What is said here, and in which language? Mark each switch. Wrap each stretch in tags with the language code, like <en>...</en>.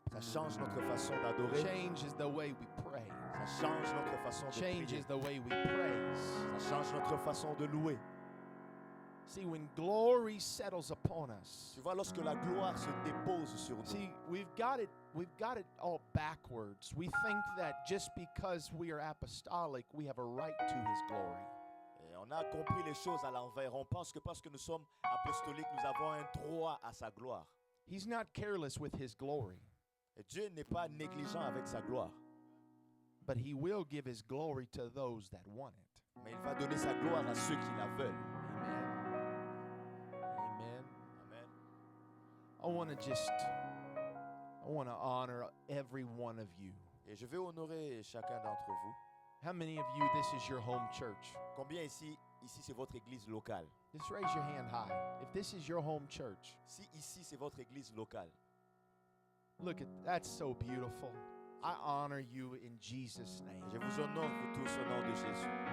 <fr>Ça change notre façon d'adorer.</fr> <en>Changes the way we pray.</en> <fr>Ça change notre façon de prier.</fr> <en>Changes the way we praise.</en> <fr>Ça change notre façon de louer.</fr> <en>See, when glory settles upon us,</en> <fr>Tu vois, lorsque la gloire se dépose sur nous,</fr> <en>see, we've got it all backwards. We think that just because we are apostolic, we have a right to His glory.</en> <fr>et on a compris les choses à l'envers. On pense que parce que nous sommes apostoliques, nous avons un droit à sa gloire.</fr> <en>He's not careless with His glory,</en> <fr>Et Dieu n'est pas négligent avec sa gloire.</fr> <en>but He will give His glory to those that want it.</en> <fr>Mais il va donner sa gloire à ceux qui la veulent.</fr> <en>Amen. Amen. Amen. I want to honor every one of you.</en> <fr>Et je vais honorer chacun d'entre vous.</fr> <en>How many of you, this is your home church?</en> <fr>Combien ici c'est votre église locale?</fr> <en>Just raise your hand high. If this is your home church,</en> <fr>Si ici c'est votre église locale,</fr> <en>look at that's so beautiful. I honor you in Jesus' name.</en> <fr>je vous honore vous tous au nom de Jésus.</fr>